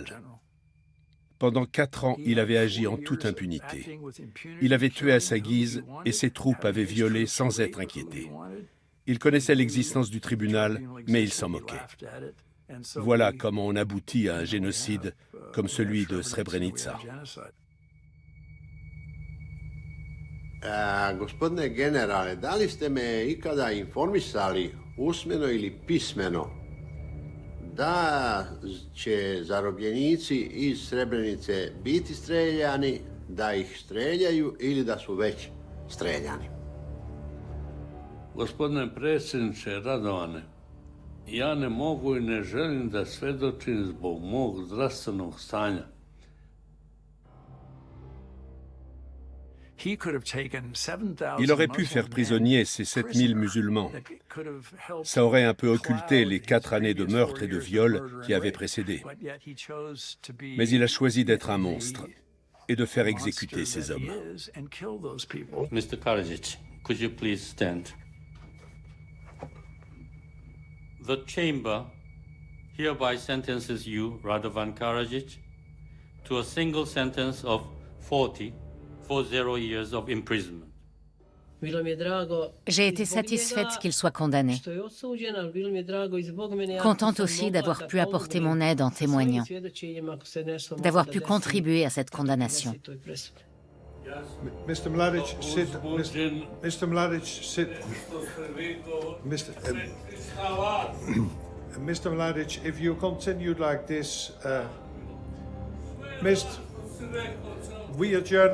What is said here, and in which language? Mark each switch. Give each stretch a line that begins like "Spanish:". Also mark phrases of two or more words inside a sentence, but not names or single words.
French: Pendant 4 ans, il avait agi en toute impunité. Il avait tué à sa guise et ses troupes avaient violé sans être inquiétés. Il connaissait l'existence du tribunal, mais il s'en moquait. Voilà comment on aboutit à un génocide comme celui de Srebrenica.
Serbian: Gospodine generale, da li ste me ikada informisali, usmeno ili pismeno, da će zarobljenici iz Srebrenice biti streljani, da ih streljaju ili da su već streljani? Gospodine predsjedniče Radovane, ja ne mogu i ne želim da svedočim zbog mog zdravstvenog stanja.
French: Il aurait pu faire prisonnier ces 7000 musulmans. Ça aurait un peu occulté les 4 années de meurtre et de viol qui avaient précédé. Mais il a choisi d'être un monstre et de faire exécuter ces hommes.
English: Mr. Karadzic, could you please stand? The chamber hereby sentences you, Radovan Karadzic, to a single sentence of 40 years of imprisonment.
French: J'ai été satisfaite qu'il soit condamné. Contente aussi d'avoir pu apporter mon aide en témoignant, d'avoir pu contribuer à cette condamnation.
English: Mr. Mladić, sit. Mr. Mladić, sit. Mr. Mladić, if you continued like this, we adjourn.